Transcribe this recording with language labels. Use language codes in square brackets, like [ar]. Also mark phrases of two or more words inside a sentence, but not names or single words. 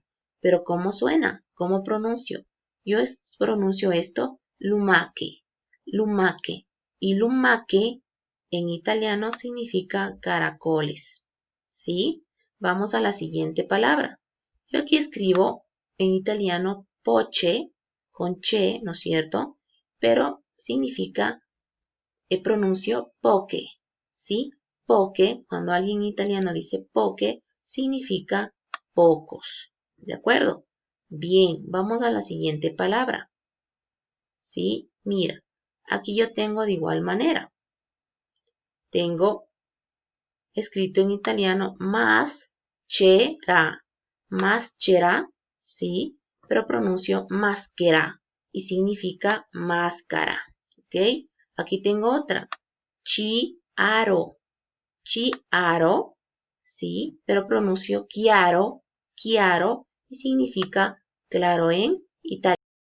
[es] Pero ¿cómo suena? ¿Cómo pronuncio? Yo pronuncio esto lumache, lumache. Y lumache en italiano significa caracoles. ¿Sí? Vamos a la siguiente palabra. Yo aquí escribo en italiano poche, con che, ¿no es cierto? Pero significa, pronuncio poche, ¿sí? Poche, cuando alguien en italiano dice poche, significa pocos, ¿de acuerdo? Bien, vamos a la siguiente palabra, ¿sí? Mira, aquí yo tengo de igual manera. Tengo escrito en italiano maschera, ¿sí? Pero pronuncio maschera y significa máscara, ¿ok? Aquí tengo otra, chiaro, ¿sí? Pero pronuncio chiaro y significa Claro, en Italia.